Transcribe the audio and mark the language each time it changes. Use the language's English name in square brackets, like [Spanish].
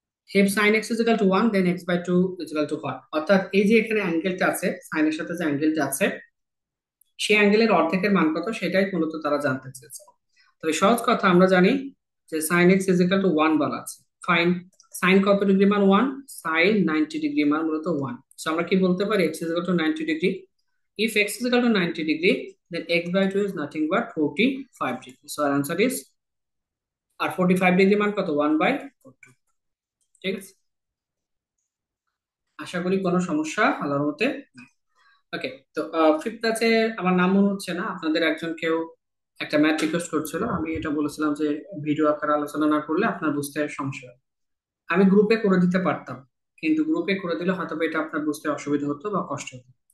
[English] if sin x is equal to 1 then x by 2 is equal to what, [Bangla] অর্থাৎ এই যে এখানে অ্যাঙ্গেলটা আছে সাইনের সাথে যে অ্যাঙ্গেলটা আছে সেই অ্যাঙ্গেলের অর্ধেকের মান কত সেটাই মূলত তারা জানতে চেয়েছে। তবে সহজ কথা আমরা জানি যে [English] sin x is equal to 1 [Bangla] বলা আছে। ফাইন, সাইন কত ডিগ্রি মান 1, সাইন 90 ডিগ্রি মান মূলত 1। সো আমরা কি বলতে পারি [English] x is equal to 90 [Bangla] degree. [English] if x is equal to 90 degree then x by 2 is nothing but 45 degree, so our answer is, [Bangla] আর 45 degree মান কত [English] 1 by 2। [Bangla] ঠিক আছে, আশা করি কোনো সমস্যা আল্লাহর মতে নাই। ওকে, তো ফিফথ আছে, আমার নাম মনে হচ্ছে না, আপনাদের একজন কেউ একটা ম্যাথ রিকোয়েস্ট করছিল, আমি এটা বলেছিলাম যে ভিডিও আকারে আলোচনা না করলে আপনার বুঝতে সমস্যা হয়। আমি গ্রুপে করে দিতে পারতাম, কিন্তু গ্রুপে করে দিলে হয়তো বা এটা আপনার বুঝতে অসুবিধা হতো বা কষ্ট হতো।